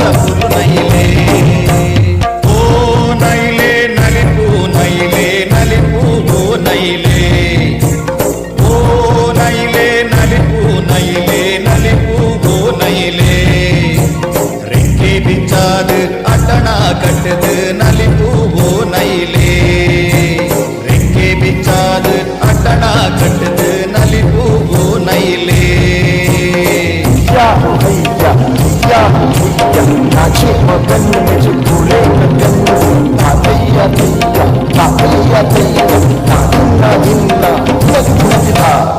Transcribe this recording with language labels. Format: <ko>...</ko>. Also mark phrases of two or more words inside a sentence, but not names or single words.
<tcy>ಪುಲ್ಲು ನೈಲೇ ಓ ನೈಲೇ ನಲಿಪು ನೈಲೇ ನಲಿಪು ಓ ನೈಲೇ ಓ ನೈಲೇ ನಲಿಪು ನೈಲೇ ನಲಿಪು ಓ ನೈಲೇ ರೆಕ್ಕೆ ಬಿಚ್ಚಾದು ಅಟಣ ಕಟ್ಟದು ನಲಿಪು ಓ ನೈಲೇ ರೆಕ್ಕೆ ಬಿಚ್ಚಾದು ಅಟಣ ಕಟ್ಟದು ನಲಿಪು ಓ ನೈಲೇ</tcy> <hi>या भैया या भैया नाचे मगन में जो बोले गगन आ दैया दैया आ दैया दैया आ दिन्ना दिन्ना नग नग था</hi>